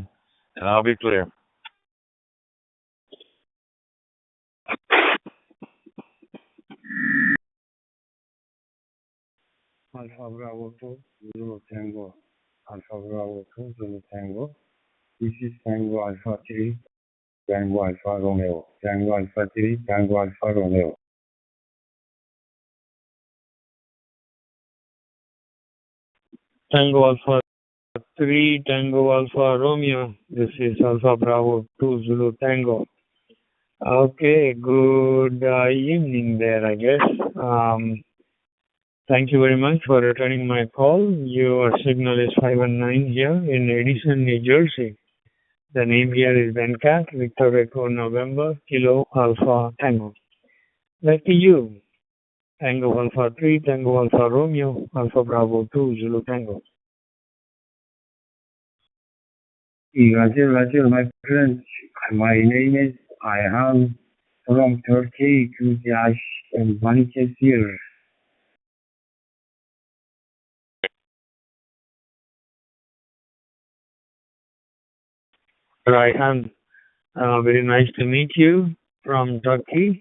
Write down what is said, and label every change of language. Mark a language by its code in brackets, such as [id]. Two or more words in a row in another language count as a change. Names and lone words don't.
[en] And I'll be clear. Alpha Bravo 2, Zulu Tango. Alpha Bravo 2, Zulu Tango. This is Tango Alpha 3, Tango Alpha Romeo. Tango Alpha 3, Tango Alpha Romeo. Tango Alpha 3, Tango Alpha Romeo. This is Alpha Bravo 2, Zulu Tango. Okay, good evening there, I guess. Thank you very much for returning my call. Your signal is 519 here in Edison, New Jersey. The name here is Venkat, Victor Echo November, Kilo Alpha Tango. Back to you. Tango Alpha 3, Tango Alpha Romeo, Alpha Bravo 2, Zulu Tango. Roger, my friend. My name is Ayhan from Turkey, Kuzyash and Balıkesir. Raihan, very nice to meet you from Turkey.